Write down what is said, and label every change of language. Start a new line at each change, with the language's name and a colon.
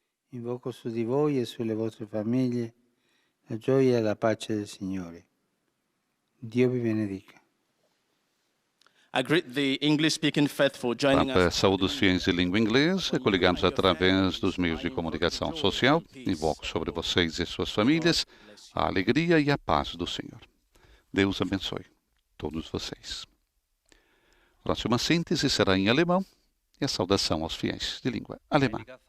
Italian: Invoco su di voi e sulle vostre famiglie la gioia e la pace del Signore. Dio vi benedica.
English: I greet the English-speaking faithful joining
Portuguese: Papa
English: us.
Portuguese: saúde os fiéis de língua inglesa, coligados através dos meios de comunicação social. Invoco sobre vocês e suas famílias a alegria e a paz do Senhor. Deus abençoe todos vocês. Próxima síntese será em alemão e a saudação aos fiéis de língua alemã.